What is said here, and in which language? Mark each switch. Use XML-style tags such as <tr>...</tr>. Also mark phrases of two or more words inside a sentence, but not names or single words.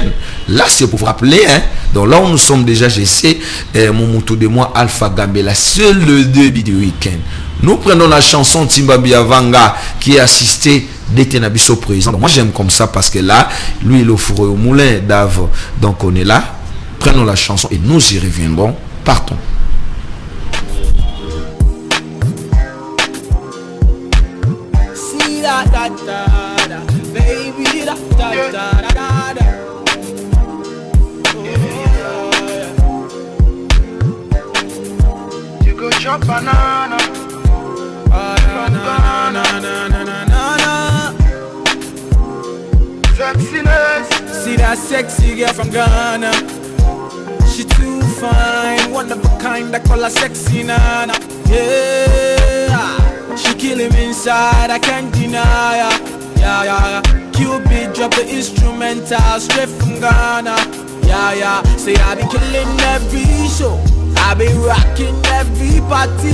<fr>Là c'est pour vous rappeler hein. Donc là où nous sommes déjà je sais mon moto de moi Alpha Gambela c'est le début du week-end. Nous prenons la chanson Timba Biavanga qui est assisté d'Etenabiso président. Donc moi j'aime comme ça parce que là, lui il est au four et au moulin d'Ave. Donc on est là. Prenons la chanson et nous y reviendrons. Partons.</fr> <pcm>Baby, you go chop banana. Sexiness. See that sexy girl from Ghana. She too fine, one of a kind. I call her sexy nana. Yeah, she kill him inside. I can't deny her. Yeah. Cupid drop the instrumental straight from Ghana. Yeah. Say I be killing every show. I be rocking every party.</pcm>